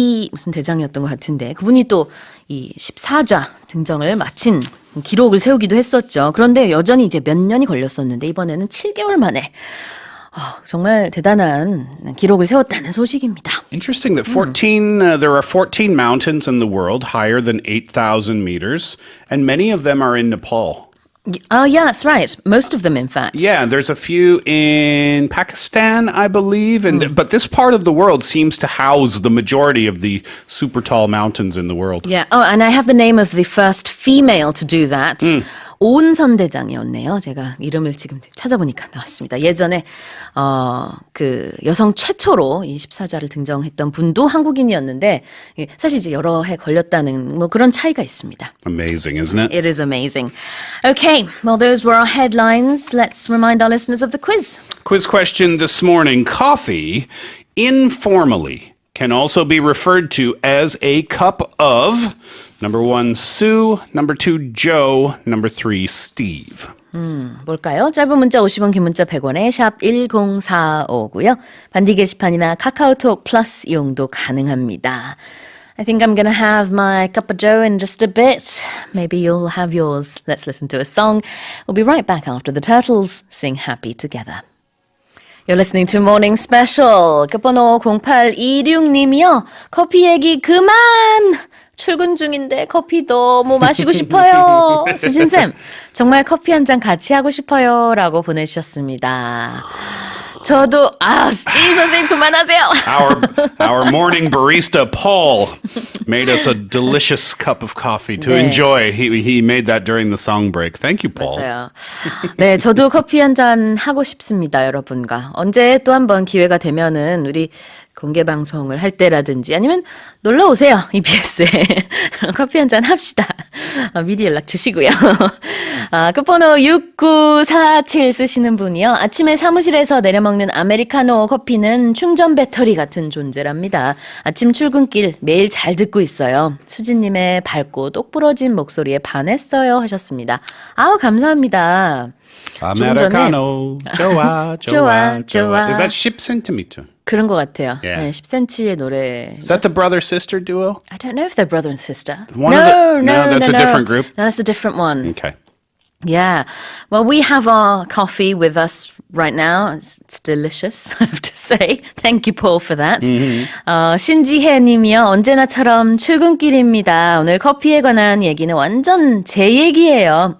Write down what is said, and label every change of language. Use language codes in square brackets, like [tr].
[ko] 무슨 대장이었던 것 같은데 그분이 또 이 14좌 등정을 마친 기록을 세우기도 했었죠. 그런데 여전히 이제 몇 년이 걸렸었는데 이번에는 7개월 만에 정말 대단한 기록을 세웠다는 소식입니다. [en] Interesting that there are 14 mountains in the world higher than 8,000 meters, and many of them are in Nepal. Yeah, that's right. Most of them, in fact. Yeah, there's a few in Pakistan, I believe, but this part of the world seems to house the majority of the super tall mountains in the world. Yeah. Oh, and I have the name of the first female to do that. [ko] 오은선 대장이었네요. 제가 이름을 지금 찾아보니까 나왔습니다. 예전에 그 여성 최초로 이 14좌를 등정했던 분도 한국인이었는데 사실 이제 여러 해 걸렸다는 뭐 그런 차이가 있습니다. [en] Amazing, isn't it? It is amazing. Okay, well those were our headlines. Let's remind our listeners of the quiz. Quiz question this morning. Coffee, informally, can also be referred to as a cup of... Number 1, Sue. Number 2, Joe. Number 3, Steve. [ko] 뭘까요? 짧은 문자 50원, 긴 문자 100원에 샵 1045고요. 반디 게시판이나 카카오톡 플러스 이용도 가능합니다. [en] I think I'm going to have my cup of joe in just a bit. Maybe you'll have yours. Let's listen to a song. We'll be right back after the Turtles sing Happy Together. You're listening to Morning Special. [ko] 끝번호 0826님이요. 커피 얘기 그만! 출근 중인데 커피 너무 마시고 싶어요. 수진쌤, 정말 커피 한 잔 같이 하고 싶어요. 라고 보내주셨습니다. 저도 스티브 선생님 그만하세요. [en] Our morning barista Paul made us a delicious cup of coffee to [ko] 네. [en] enjoy. He made that during the song break. Thank you, Paul. [ko] 맞아요. 네, 저도 커피 한 잔 하고 싶습니다, 여러분과. 언제 또 한 번 기회가 되면은 우리 공개 방송을 할 때라든지 아니면 놀러 오세요. EBS에 커피 한 잔 합시다. 미리 연락 주시고요. 끝번호 6947 쓰시는 분이요. 아침에 사무실에서 내려먹는 아메리카노 커피는 충전 배터리 같은 존재랍니다. 아침 출근길 매일 잘 듣고 있어요. 수진님의 밝고 똑부러진 목소리에 반했어요 하셨습니다. 아우 감사합니다. [en] Americano. [ko] 좋아. [en] Is that 10cm? [ko] 그런 것 같아요. [en] Yeah. [ko] 네, 10cm의 노래. [en] Is that the brother-sister duo? I don't know if they're brother and sister. No, that's a different group. No, that's a different one. Okay. Yeah. Well, we have our coffee with us right now. It's delicious, I have to say. Thank you, Paul, for that. [ko] 신지혜 님이요. 언제나처럼 출근길입니다. 오늘 커피에 관한 얘기는 완전 제 얘기예요.